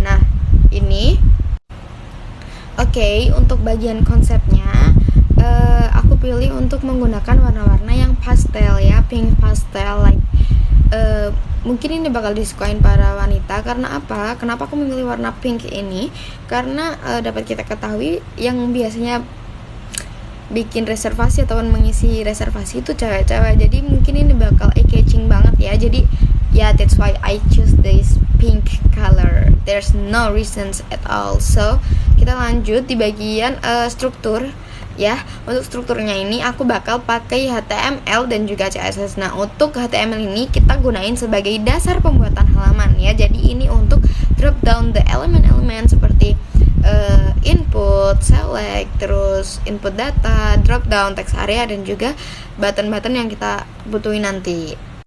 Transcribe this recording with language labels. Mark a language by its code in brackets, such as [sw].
[id] Nah ini oke, untuk bagian konsepnya aku pilih untuk menggunakan warna-warna yang pastel ya, pink pastel like mungkin ini bakal disukain para wanita. Karena apa? Kenapa aku memilih warna pink ini? Karena dapat kita ketahui yang biasanya bikin reservasi ataupun mengisi reservasi itu cewek-cewek. Jadi mungkin ini bakal eye-catching banget ya. Jadi ya [en] that's why I choose this pink color. There's no reasons at all. So [id] kita lanjut di bagian struktur. Ya, untuk strukturnya ini aku bakal pakai HTML dan juga CSS. Nah, untuk HTML ini kita gunain sebagai dasar pembuatan halaman ya. Jadi ini untuk [en] drop down the [id] elemen-elemen seperti input, select, terus input data, drop down text area, dan juga button-button yang kita butuhin nanti.